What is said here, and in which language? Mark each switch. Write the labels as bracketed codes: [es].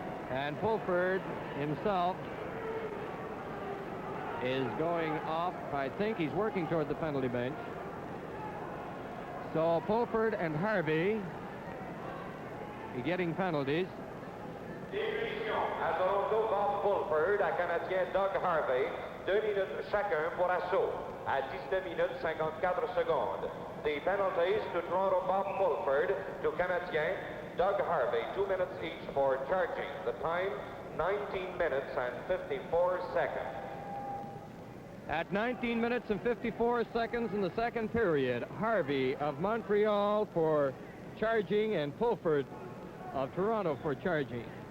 [en] And Fulford himself is going off. I think he's working toward the penalty bench. So Fulford and Harvey getting penalties. [fr] À Toronto, Bob Fulford, à Canadien Doug Harvey, 2 minutes chacun pour assaut, à 19 minutes 54 secondes. [en] The penalties to Toronto, Bob Fulford, to Canadien Doug Harvey, 2 minutes each for charging. The time, 19 minutes and 54 seconds. At 19 minutes and 54 seconds in the second period, Harvey of Montreal for charging and Fulford of Toronto for charging.